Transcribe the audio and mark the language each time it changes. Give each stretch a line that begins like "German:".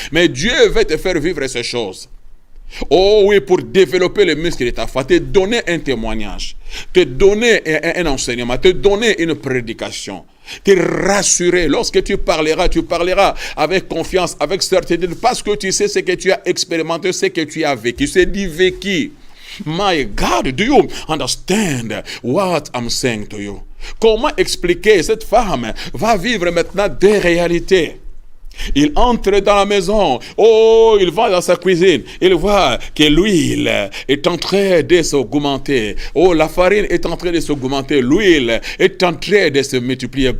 French: Mais Dieu veut te faire vivre ces choses. Oh oui, pour développer le muscle de ta foi, te donner un témoignage, te donner un enseignement, te donner une prédication, te rassurer. Lorsque tu parleras avec confiance, avec certitude, parce que tu sais ce que tu as expérimenté, ce que tu as vécu, c'est du vécu.
English: My God, do you understand what I'm saying to you?
French: Comment expliquer? Cette femme va vivre maintenant des réalités. Il entre dans la maison. Oh, il va dans sa cuisine. Il voit que l'huile est en train de s'augmenter. Oh, la farine est en train de s'augmenter. L'huile est en train de se multiplier.